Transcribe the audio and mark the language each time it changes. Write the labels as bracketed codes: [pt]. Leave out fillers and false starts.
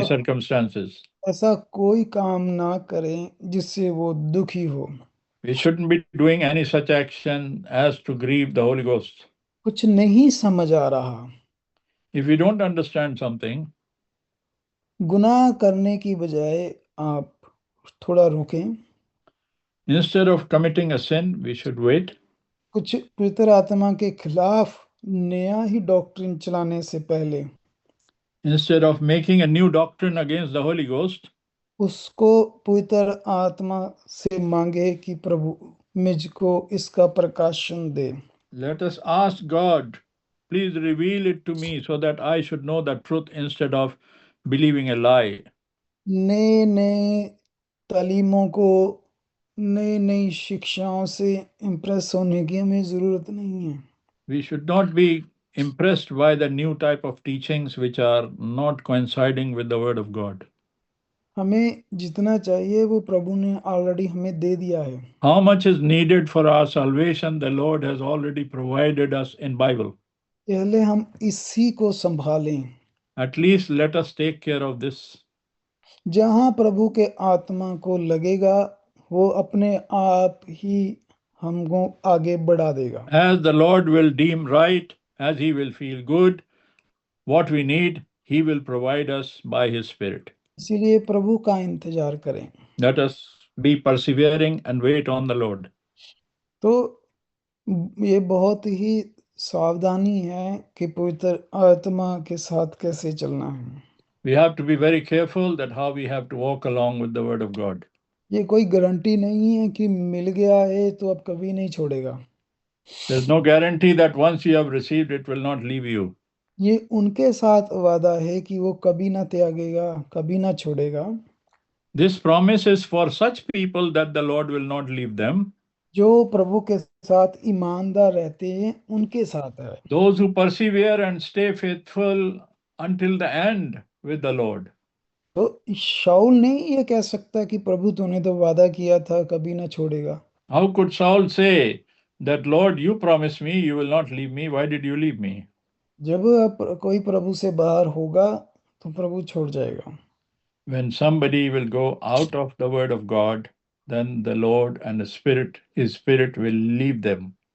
[hi] ऐसा [en] circumstances. [hi] ऐसा कोई काम ना करें जिससे वो दुखी हो। [en] We shouldn't be doing any such action as to grieve the Holy Ghost. [hi] कुछ नहीं समझ आ रहा, [en] If we don't understand something, [hi] गुनाह करने की बजाय आप थोड़ा रुकें। [en] instead of committing a sin, we should wait. [hi] कुछ पवित्र आत्मा के खिलाफ नया ही डॉक्ट्रिन चलाने से पहले [en] Instead of making a new doctrine against the Holy Ghost, [hi] उसको पवित्र आत्मा से मांगे कि प्रभु मुझको इसका प्रकाशन दे। [en] let us ask God, please reveal it to me so that I should know the truth instead of believing a lie. [hi] नए नए तालीमों को, नई नई शिक्षाओं से इम्प्रेस होने की हमें जरूरत नहीं है। [en] We should not be impressed by the new type of teachings which are not coinciding with the Word of God. [hi] हमें जितना चाहिए वो प्रभु ने ऑलरेडी हमें दे दिया है। [en] How much is needed for our salvation, the Lord has already provided us in Bible. [hi] पहले हम इसी को संभालें। [en] At least let us take care of this. [hi] जहां प्रभु के आत्मा को लगेगा वो अपने आप ही हमको आगे बढ़ा देगा। [en] As the Lord will deem right, as He will feel good, what we need, He will provide us by His Spirit. [hi] इसीलिए प्रभु का इंतजार करें। [en] Let us be persevering and wait on the Lord. [hi] तो ये बहुत ही सावधानी है कि पवित्र आत्मा के साथ कैसे चलना है। [en] We have to be very careful that how we have to walk along with the Word of God. [hi] ये कोई गारंटी नहीं है कि मिल गया है तो अब कभी नहीं छोड़ेगा। [en] There's no guarantee that once you have received, it will not leave you. [hi] ये उनके साथ वादा है कि वो कभी ना त्यागेगा, कभी ना छोड़ेगा। [en] This promise is for such people that the Lord will not leave them. [hi] जो प्रभु के साथ ईमानदार रहते हैं उनके साथ है। [en] Those who persevere and stay faithful until the end with the Lord. [hi] तो शाऊल नहीं ये कह सकता कि प्रभु तूने तो वादा किया था कभी ना छोड़ेगा। [en] How could Saul say that, Lord, you promised me you will not leave me, why did you leave me? [hi] जब कोई प्रभु से बाहर होगा तो प्रभु छोड़ जाएगा। [en] When somebody will go out of the Word of God, then the Lord and the Spirit, His Spirit will leave them.